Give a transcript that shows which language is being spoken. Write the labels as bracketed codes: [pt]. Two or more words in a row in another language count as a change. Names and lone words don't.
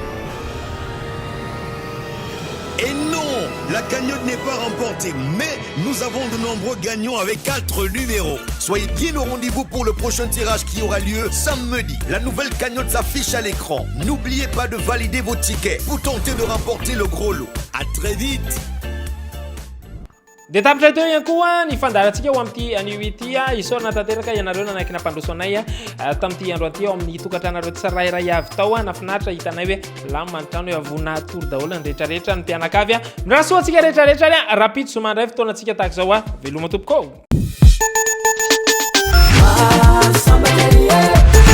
[fr] Et non, la cagnotte n'est pas remportée, mais nous avons de nombreux gagnants avec 4 numéros. Soyez bien au rendez-vous pour le prochain tirage qui aura lieu samedi. La nouvelle cagnotte s'affiche à l'écran. N'oubliez pas de valider vos tickets pour tenter de remporter le gros lot. À très vite. [mg] dia tapitra teo ihany koa ny fandarantsika ho amin'ity anio ity isaorana tanteraka ianareo nanaiky nampandroso anay tamin'ity andro anty ao amin'ny tokantranareo tsirairay avy tao nafinaritra hitanay hoe lamy manotrano hoe avona tory daholo ny rehetrarehetra ny mpianakavy mirasoantsika rehetrarehetra rapito somandray fotoanantsika tahaka zao veloma tompoko